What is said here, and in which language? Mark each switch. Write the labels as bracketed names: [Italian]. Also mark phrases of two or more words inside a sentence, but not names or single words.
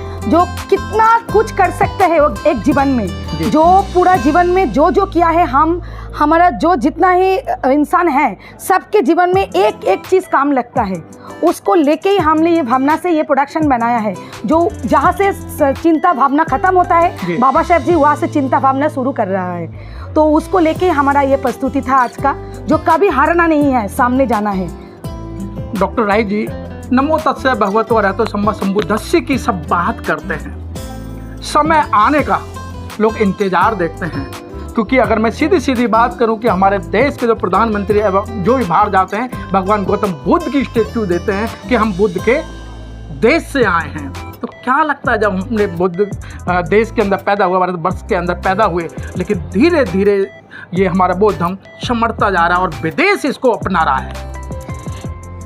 [Hindi] जो कितना कुछ कर सकते हैं वो एक जीवन में, जो पूरा जीवन में जो किया है, हमारा जो जितना ही इंसान है, सबके जीवन में एक एक चीज़ काम लगता है, उसको लेके ही हमने ये भावना से ये प्रोडक्शन बनाया है। जो जहाँ से चिंता भावना खत्म होता है, बाबा साहब जी वहाँ से चिंता भावना शुरू कर रहा है। तो उसको लेके हमारा ये प्रस्तुति था आज का, जो कभी हारना नहीं है, सामने जाना है। डॉक्टर राय जी, [Pali] नमो तस्से भगवतो अरहतो सम्मा संबुद्धस्य [Hindi] की सब बात करते हैं, समय आने का लोग इंतजार देखते हैं। क्योंकि अगर मैं सीधी सीधी बात करूं कि हमारे देश के जो प्रधानमंत्री एवं जो भी बाहर जाते हैं, भगवान गौतम बुद्ध की स्टेच्यू देते हैं कि हम बुद्ध के देश से आए हैं। तो क्या लगता है, जब हमने बुद्ध देश के अंदर पैदा हुआ, भारतवर्ष के अंदर पैदा हुए, लेकिन धीरे धीरे ये हमारा बौद्ध धर्म सिमटता जा रहा है और विदेश इसको अपना रहा है।